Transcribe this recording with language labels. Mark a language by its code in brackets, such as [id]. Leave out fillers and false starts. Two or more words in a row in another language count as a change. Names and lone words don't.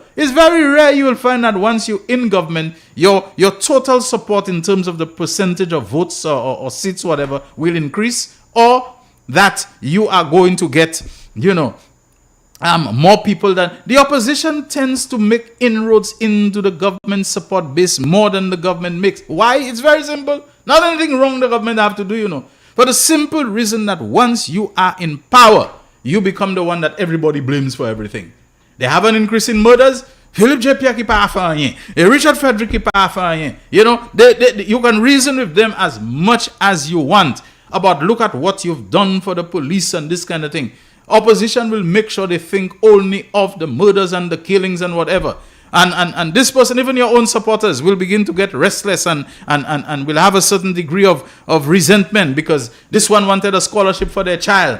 [en] It's very rare you will find that once you're in government, your total support in terms of the percentage of votes or seats, whatever, will increase, or that you are going to get, more people than the opposition tends to make inroads into the government support base more than the government makes. Why? It's very simple. Not anything wrong the government have to do, For the simple reason that once you are in power, you become the one that everybody blames for everything. They have an increase in murders. [acf] Philip J. Pierre ki pa afanyen. Richard Frederick ki pa afanyen. [en] You can reason with them as much as you want about look at what you've done for the police and this kind of thing. Opposition will make sure they think only of the murders and the killings and whatever. And this person, even your own supporters, will begin to get restless and will have a certain degree of resentment because this one wanted a scholarship for their child.